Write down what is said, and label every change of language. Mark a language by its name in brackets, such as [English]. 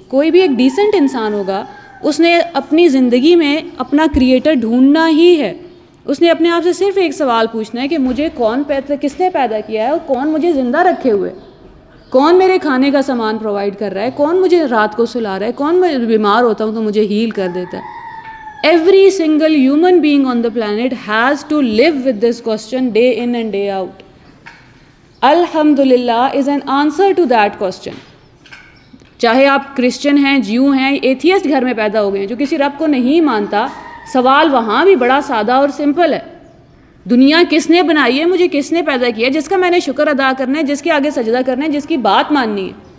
[Urdu] کوئی بھی ایک ڈیسنٹ انسان ہوگا، اس نے اپنی زندگی میں اپنا کریٹر ڈھونڈنا ہی ہے. اس نے اپنے آپ سے صرف ایک سوال پوچھنا ہے کہ مجھے کس نے پیدا کیا ہے اور کون مجھے زندہ رکھے ہوئے، کون میرے کھانے کا سامان پرووائڈ کر رہا ہے، کون مجھے رات کو سلا رہا ہے، کون میں بیمار ہوتا ہوں تو مجھے ہیل کر دیتا ہے. [English] Every single human being on the planet has to live with this question day in and day out. الحمدللہ is an answer to that question. [Urdu] چاہے آپ کرسچن ہیں، جیو ہیں، ایتھیسٹ گھر میں پیدا ہو گئے ہیں جو کسی رب کو نہیں مانتا، سوال وہاں بھی بڑا سادہ اور سمپل ہے. دنیا کس نے بنائی ہے، مجھے کس نے پیدا کیا ہے، جس کا میں نے شکر ادا کرنا ہے، جس کے آگے سجدہ کرنا ہے، جس کی بات ماننی ہے.